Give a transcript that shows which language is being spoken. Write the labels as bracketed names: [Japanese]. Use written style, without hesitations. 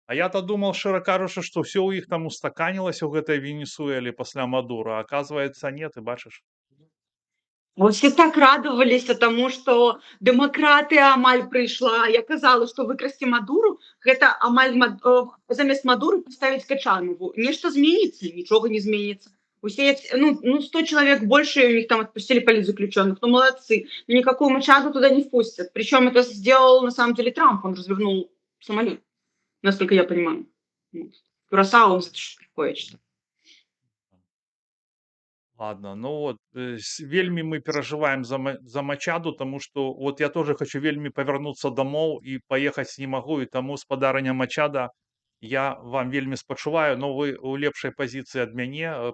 [Belarusian] А я-то думал, шчыра кажучы, што ўсё ў іх там устаканілася ў гэтай Венесуэле пасля Мадура, а оказывается нет, и бачыш. [Russian] Вот все так радовались тому, что демократия амаль прыйшла. [Belarusian] Я казала, што выкрасці Мадуру, гэта амаль замест Мадуры поставить Качанову. [Russian] Нешта зменіцца, нічога не зменіцца. Усе ну 100 человек больше, у них там отпустили политзаключенных. Ну, молодцы. Но никакую Мачаду туда не впустят. Причем это сделал на самом деле Трамп. Он развернул самолет, насколько я понимаю. Вот. Курасао, это что такое? [Belarusian] Ладно, ну вот вельмі мы перажываем за Мачаду, тому што вот я тоже хочу вельмі павярнуцца дамоў і паехаць не магу, і таму спадарыня Мачада, я вам вельмі спачуваю, но вы у лепшай пазіцыі ад мяне.